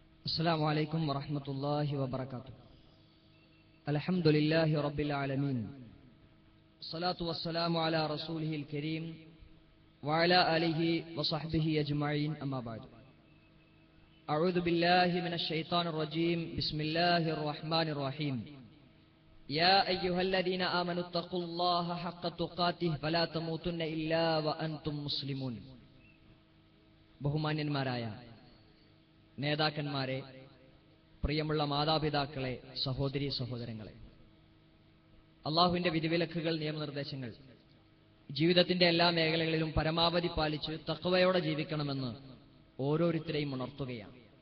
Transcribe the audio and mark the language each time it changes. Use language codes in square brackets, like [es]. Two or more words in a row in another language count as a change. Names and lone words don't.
[ar] السلام عليكم ورحمة الله وبركاته. الحمد لله رب العالمين، الصلاة والسلام على رسوله الكريم وعلى آله وصحبه أجمعين، أما بعد. أعوذ بالله من الشيطان الرجيم. بسم الله الرحمن الرحيم. يا أيها الذين آمنوا اتقوا الله حق تقاته فلا تموتن إلا وأنتم مسلمون. [ml] ബഹുമാന്യന്മാരായ നേതാക്കന്മാരെ, പ്രിയമുള്ള മാതാപിതാക്കളെ, സഹോദരീ സഹോദരങ്ങളെ, അള്ളാഹുവിന്റെ വിധിവിലക്കുകൾ, നിയമനിർദ്ദേശങ്ങൾ ജീവിതത്തിന്റെ എല്ലാ മേഖലകളിലും പരമാവധി പാലിച്ച് തഖ്വയോടെ ജീവിക്കണമെന്ന് ഓരോരുത്തരെയും ഉണർത്തുകയാണ്.